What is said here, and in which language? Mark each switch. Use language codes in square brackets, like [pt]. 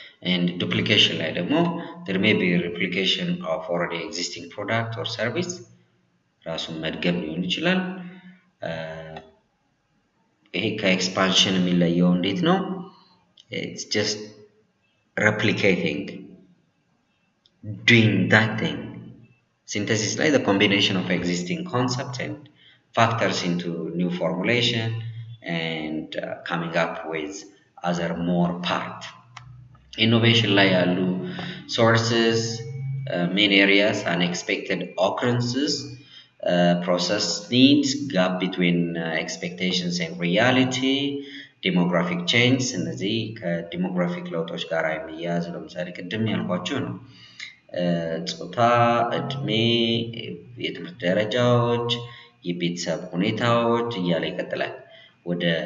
[en] And duplication [am] ላይ ደግሞ [en] there may be replication of already existing product or service, [am] ራሱን መድገም ሊሆን ይችላል። ይሄ ከኤክስፓንሽን የሚለየው እንዴት ነው? [en] It's just replicating, doing that thing. Synthesis like the combination of existing concepts and factors into new formulation and coming up with other more part. Innovation [am] ላይ ያሉ [en] sources, main areas, unexpected occurrences, process needs, gap between expectations and reality, demographic change. [am] እነዚህ ከዲሞግራፊክ ለውጦች ጋር የሚያያዝ ለምሳሌ ቅድም ያልኳችሁ ነው። ጾታ፣ እድሜ፣ የትምህርት ደረጃዎች፣ የቤተሰብ ሁኔታዎች እያለ ይቀጥላል። ወደ